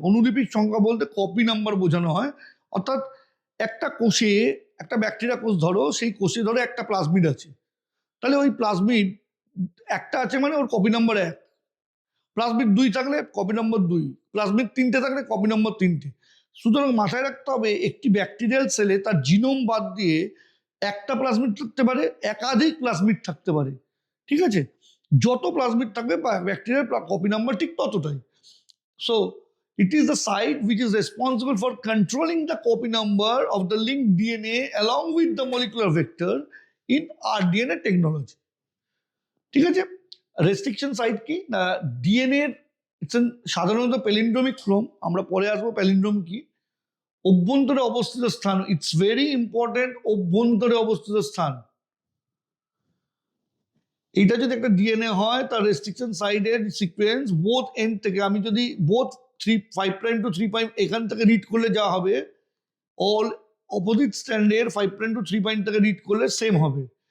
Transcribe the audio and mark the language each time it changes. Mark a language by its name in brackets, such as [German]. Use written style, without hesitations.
[Bangla] অনুলিপির সংখ্যা বলতে copy number বোঝানো হয়, অর্থাৎ একটা কোষে, একটা ব্যাকটেরিয়া কোষ ধরো, সেই কোষে ধরো একটা প্লাজমিড আছে, তাহলে ওই প্লাজমিড একটা আছে মানে ওর কপি নাম্বার 1, প্লাজমিড 2 থাকলে কপি নম্বর 2, প্লাজমিড 3টে থাকলে কপি নম্বর 3টে। সুতরাং মাথায় রাখতে হবে একটি ব্যাকটেরিয়াল সেলে তার জিনোম বাদ দিয়ে একটা প্লাজমিড থাকতে পারে, একাধিক প্লাজমিড থাকতে পারে। ঠিক আছে, যত প্লাজমিড থাকবে ব্যাকটেরিয়ার কপি নাম্বার ঠিক ততটাই। [English] So it is the site which is responsible for controlling the copy number of the linked DNA along with the molecular vector in rDNA technology. [Bangla] ঠিক আছে, রেস্ট্রিকশন সাইট কি না, ডিএনএ সাধারণত প্যালিন্ড্রোমিক Chrome, আমরা পরে আসবো প্যালিন্ড্রোম কি, অভ্যন্তরে অবস্থিত স্থান, [English] it's very important, [Bangla] অভ্যন্তরে অবস্থিত স্থান। এটা যদি একটা ডিএনএ হয় তার রেস্ট্রিকশন সাইডের সিকোয়েন্স বোথ এন্ড থেকে, আমি যদি বোথ 5' to 3' এখান থেকে রিড করলে যা হবে, অল অপোজিট স্ট্যান্ডের 5' to 3' থেকে রিড করলে সেম হবে।